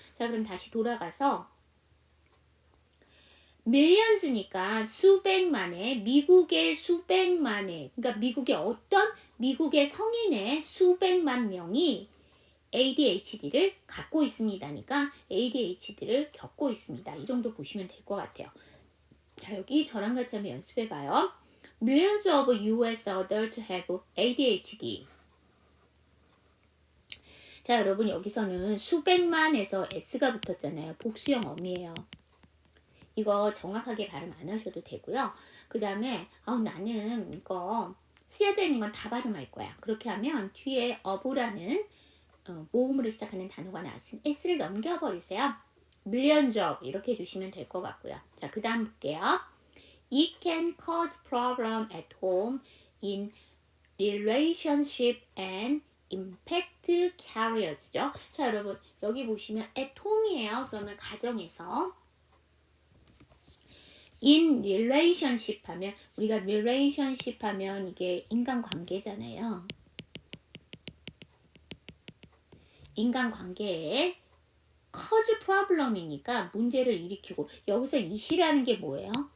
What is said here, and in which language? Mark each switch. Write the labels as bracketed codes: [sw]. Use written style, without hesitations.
[ko] 자, 그럼 다시 돌아가서 밀리언스니까 수백만의, 미국의 수백만의, 그러니까 미국의 성인의 수백만 명이 ADHD를 갖고 있습니다니까 ADHD를 겪고 있습니다. 이 정도 보시면 될 것 같아요. 자, 여기 저랑 같이 한번 연습해봐요. [en] Millions of US adults have ADHD. [ko] 자, 여러분 여기서는 수백만에서 S가 붙었잖아요. 복수형 어미예요. 이거 정확하게 발음 안 하셔도 되고요. 그 다음에 나는 이거 쓰여져 있는 건 다 발음할 거야. 그렇게 하면 뒤에 of라는 모음으로 시작하는 단어가 나왔으면 S를 넘겨버리세요. [en] Millions of [ko] 이렇게 해주시면 될 것 같고요. 자, 그 다음 볼게요. [en] It can cause problem at home in relationship and impact careers죠. [ko] 자, 여러분 여기 보시면 [en] at home [ko] 이에요. 그러면 가정에서 [en] in relationship [ko] 하면 우리가 relationship 하면 이게 인간관계잖아요. 인간관계에 [en] cause problem [ko] 이니까 문제를 일으키고 여기서 이시라는 게 뭐예요?